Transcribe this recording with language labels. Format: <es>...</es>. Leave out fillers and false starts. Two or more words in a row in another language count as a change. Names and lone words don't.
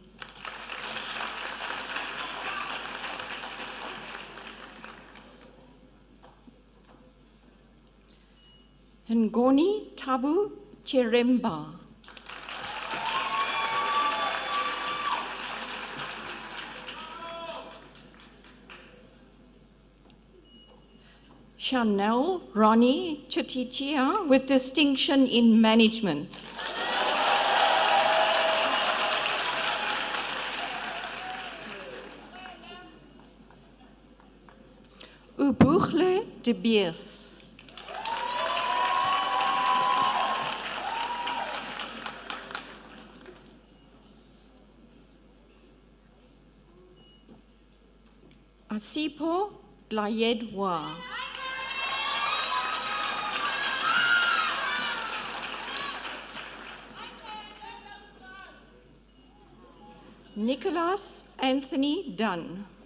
<en>Ngoni Tabu Chiremba. Chanel Ronnie Chutichia with distinction in management. Ubuchle de Biers. Asipo Glayedwa. Nicholas Anthony Dunn.</en>